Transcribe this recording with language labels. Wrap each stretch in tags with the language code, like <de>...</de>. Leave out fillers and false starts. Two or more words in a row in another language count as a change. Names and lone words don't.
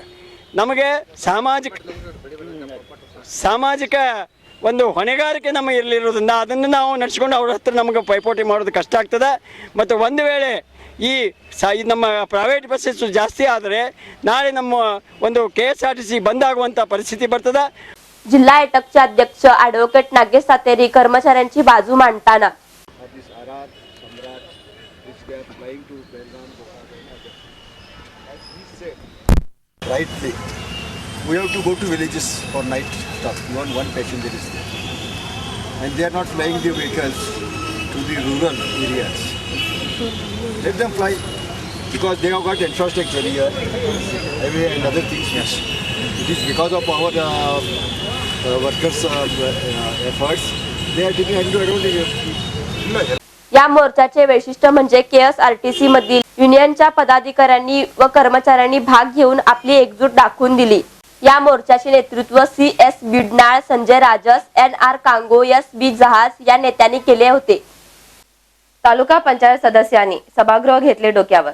<kn>ನಮಗೆ ಸಾಮಾಜಿಕ ಒಂದು ಹೊಣೆಗಾರಿಕೆ ನಮ್ಮ ಇರಲಿರೋದ್ರಿಂದ ಅದನ್ನು ನಾವು ನಡೆಸ್ಕೊಂಡು ಅವ್ರ ಹತ್ರ ನಮಗೆ ಪೈಪೋಟಿ ಮಾಡೋದು ಕಷ್ಟ ಆಗ್ತದೆ। ಮತ್ತು ಒಂದು ವೇಳೆ ಈ ನಮ್ಮ</kn> <en>private buses</en> <kn>ಜಾಸ್ತಿ ಆದರೆ ನಾಳೆ ನಮ್ಮ ಒಂದು KSRTC ಬಂದಾಗುವಂಥ ಪರಿಸ್ಥಿತಿ ಬರ್ತದೆ।</kn> <mr>जिल्हा एटकचे अध्यक्ष ॲडव्होकेट नागेश सातेरी कर्मचाऱ्यांची बाजू मांडताना</mr> <en>Which they are flying to Belgaum, Bokajan, as he said, rightly. We have to go to villages for night stop. Even one passenger is there. And they are not flying the vehicles to the rural areas. Let them fly because they have got infrastructure here, highway and other things. Yes. It is because of our workers' efforts. They are taking advantage.</en> <mr>या मोर्चाचे वैशिष्ट्य म्हणजे KSRTC मधील युनियनच्या पदाधिकाऱ्यांनी व कर्मचाऱ्यांनी भाग घेऊन आपली एकजूट दाखवून दिली। या मोर्चाचे नेतृत्व CS बिडनाळ, संजय राजस, NR कांगो, SB जहाज या नेत्यांनी केले होते। तालुका पंचायत सदस्यांनी सभागृह घेतले डोक्यावर।</mr>